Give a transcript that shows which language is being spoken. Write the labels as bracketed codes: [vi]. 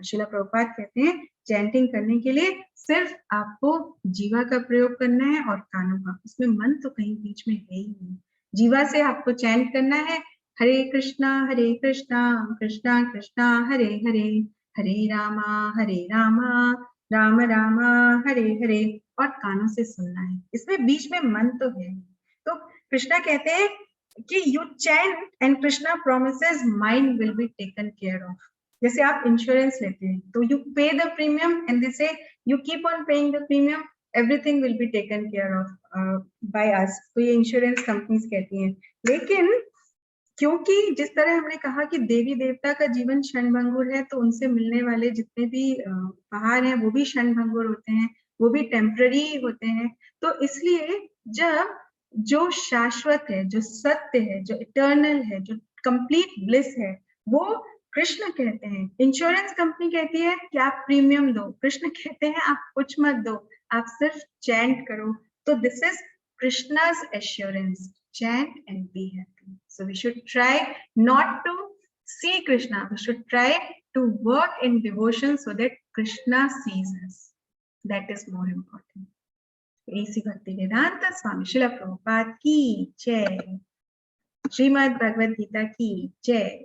[hi] श्रील प्रभुपाद कहते हैं चैंटिंग करने के लिए सिर्फ आपको जीवा का प्रयोग करना है और कानों का, उसमें मन तो कहीं बीच में है ही नहीं। जीवा से आपको चैंट करना है हरे कृष्णा कृष्णा कृष्णा हरे हरे, हरे रामा राम रामा हरे हरे, और कानों से सुनना है, इसमें बीच में मन तो है। तो कृष्णा कहते हैं कि [en] you chant and Krishna promises mind will be taken care of. [hi] जैसे आप इंश्योरेंस लेते हैं तो [en] you pay the premium and they say you keep on paying the premium, everything will be taken care of by us. [hi] तो ये insurance companies कहती हैं। लेकिन क्योंकि जिस तरह हमने कहा कि देवी देवता का जीवन क्षणभंगुर है, तो उनसे मिलने वाले जितने भी उपहार हैं वो भी क्षणभंगुर होते हैं, वो भी टेम्पररी होते हैं। तो इसलिए जब जो शाश्वत है, जो सत्य है, जो इटर्नल है, जो कंप्लीट ब्लिस है, वो कृष्ण कहते हैं। इंश्योरेंस कंपनी कहती है कि आप प्रीमियम दो, कृष्ण कहते हैं आप कुछ मत दो, आप सिर्फ चैंट करो। [en] तो this is Krishna's assurance, chant and be happy. So we should try not to see Krishna, we should try to work in devotion so that Krishna sees us. That is more important. [hi] AC भक्ति वेदांत स्वामी श्रील प्रभुपाद की जय, श्रीमद् भगवद गीता की जय।